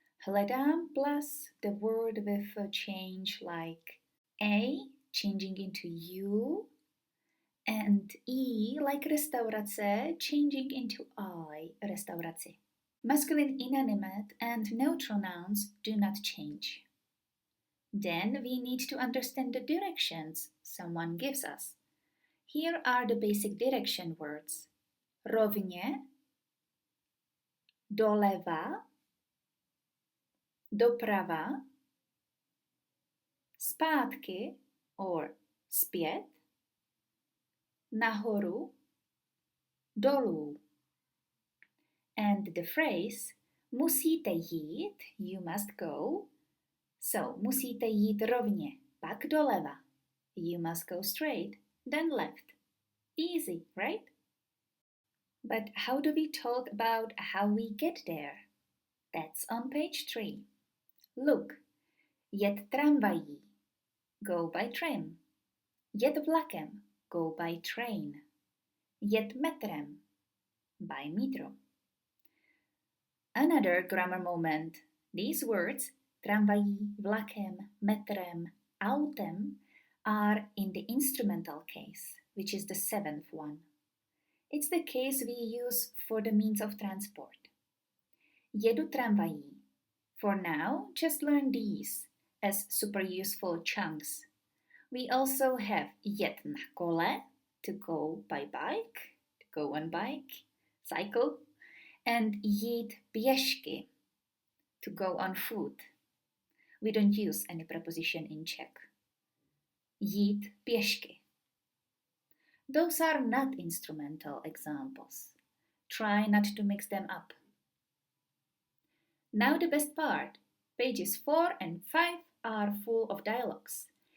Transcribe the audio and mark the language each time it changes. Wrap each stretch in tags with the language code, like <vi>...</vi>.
<en>Hledám plus the word with a change like A changing into U and E like restaurace changing into I, restauraci. Masculine inanimate and neutral nouns do not change. Then we need to understand the directions someone gives us. Here are the basic direction words.</en> <cs>Rovně, doleva, doprava, zpátky or zpět, nahoru, dolů.</cs> <en>And the phrase</en> <cs>musíte jít,</cs> <en>you must go.</en> <cs>So musíte jít rovně, pak doleva.</cs> <en>You must go straight, then left. Easy, right? But how do we talk about how we get there? That's on page 3. Look,</en> <cs>jet tramvají,</cs> <en>go by tram.</en> <cs>Jet vlakem,</cs> <en>go by train.</en> <cs>Jet metrem,</cs> <en>by metro. Another grammar moment. These words, tramvají, vlakem, metrem, autem, are in the instrumental case, which is the 7th one. It's the case we use for the means of transport.</en> <cs>Jedu tramvají.</cs> <en>For now, just learn these as super useful chunks. We also have</en> <cs>jet na kole,</cs> <en>to go by bike, to go on bike, cycle, And</en> <cs>jít pěšky,</cs> <en>to go on foot. We don't use any preposition in Czech.</en> <cs>Jít pěšky.</cs> <en>Those are not instrumental examples. Try not to mix them up. Now the best part. Pages 4 and 5 are full of dialogues.</en>